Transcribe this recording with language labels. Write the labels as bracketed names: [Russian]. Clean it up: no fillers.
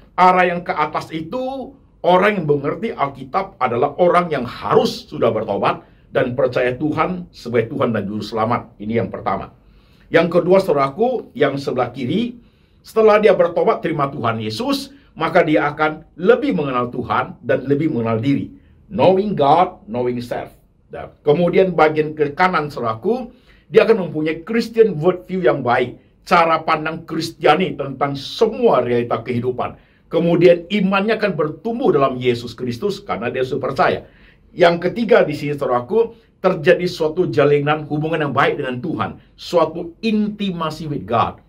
[Indonesian] Arah yang ke atas itu, orang yang mengerti Alkitab adalah orang yang harus sudah bertobat dan percaya Tuhan sebagai Tuhan dan Juru Selamat. Ini yang pertama. Yang kedua, saudaraku, yang sebelah kiri, setelah dia bertobat terima Tuhan Yesus, maka dia akan lebih mengenal Tuhan dan lebih mengenal diri. [English] Knowing God, knowing self. [Indonesian] Dan kemudian bagian ke kanan, saudaraku, dia akan mempunyai Christian worldview yang baik. Cara pandang Kristiani tentang semua realita kehidupan. Kemudian imannya akan bertumbuh dalam Yesus Kristus karena dia sudah percaya. Yang ketiga di sini, saudaraku, terjadi suatu jalinan hubungan yang baik dengan Tuhan. Suatu [English] intimacy with God.